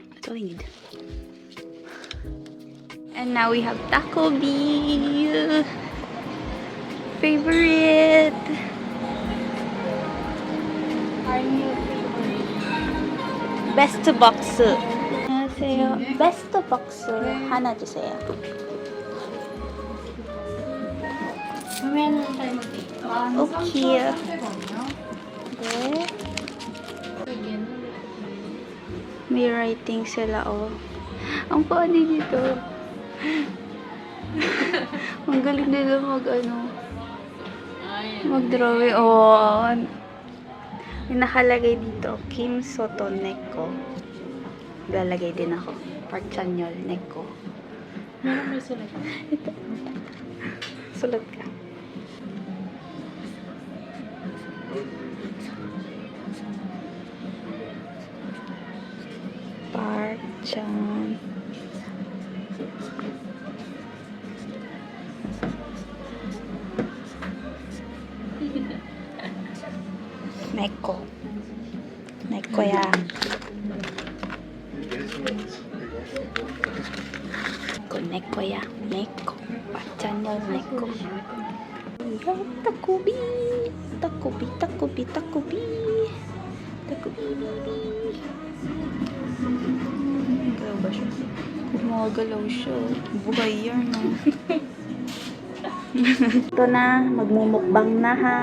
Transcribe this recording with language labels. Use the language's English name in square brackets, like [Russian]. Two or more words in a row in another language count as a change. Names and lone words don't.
[English] That's all I need. And now we have TAKOBI. Favorite. Our new favorite. Best box. Yes. [Korean] 안녕하세요. [English] best box [Korean] 하나 주세요. [Filipino] Mamaya na lang tayo mag-take. [Korean] 오케이. 네. [Filipino] May writing sila, oh. Ang funny dito. Ang galing nila mag-drawing. Oh. May nakalagay dito, Kim Soto Neko. Lalagay din ako. Park Chanyol Neko. Meron may sulat. Ito. Sulat ka. Park Chan. Neko. Neko ya. Neko ya. Neko. Park Chanyol Neko. Takobi. Takobi, takobi, takobi. Takobi, baby. Galaw ba siya? Gumagalaw siya. Buhay yan, no? Ito na, magmumukbang na, ha?